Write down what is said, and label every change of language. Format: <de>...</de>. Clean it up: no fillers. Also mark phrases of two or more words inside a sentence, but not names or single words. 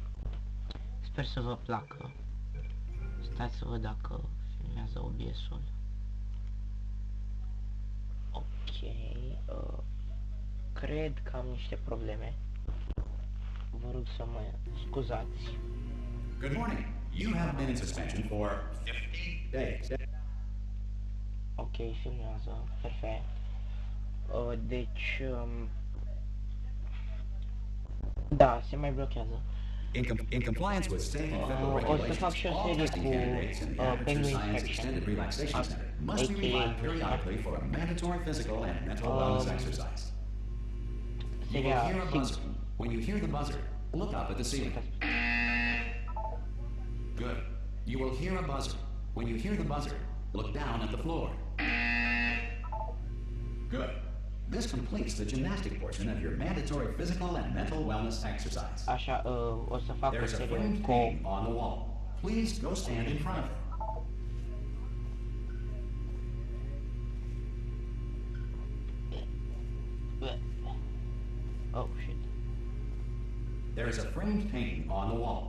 <ro>Sper să vă placă. Stați să văd dacă filmează OBS-ul. Ok, cred că am niște probleme. Vă rog să mă scuzați.</ro> <en>Good morning. You have been in suspension for 50 days.</en> <ro>Ok, filmează, perfect. Deci, da, se mai blochează.</ro> <en>In compliance with state and federal regulations, all testing candidates in the Amateur Science Extended Relaxation Center must be revived periodically for a mandatory physical and mental wellness exercise. You will hear a buzzer. When you hear the buzzer, look up at the ceiling. Good. You will hear a buzzer. When you hear the buzzer, look down at the floor. Good. This completes the gymnastic portion of your mandatory physical and mental wellness exercise.</en> <ro>Așa, o să fac o</ro> <en>There's a</en> <ro>serie</ro> <en>framed</en> <ro>cu...</ro> <en>painting on the wall. Please go stand in front of it. Oh, shit. There is a framed painting on the wall.</en>